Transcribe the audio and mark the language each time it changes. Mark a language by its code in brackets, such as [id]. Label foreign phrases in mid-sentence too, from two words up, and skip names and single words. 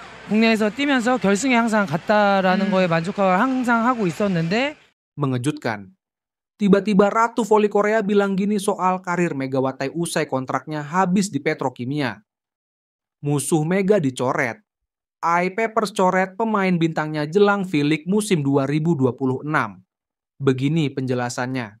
[ko] 국내에서 뛰면서 결승에 항상 갔다라는 거에 만족을 항상 하고 있었는데 [id] Mengejutkan. Tiba-tiba Ratu Voli Korea bilang gini soal karir Megawati usai kontraknya habis di Petrokimia. Musuh Mega dicoret. AI Papers coret pemain bintangnya jelang V-League musim 2026. Begini penjelasannya.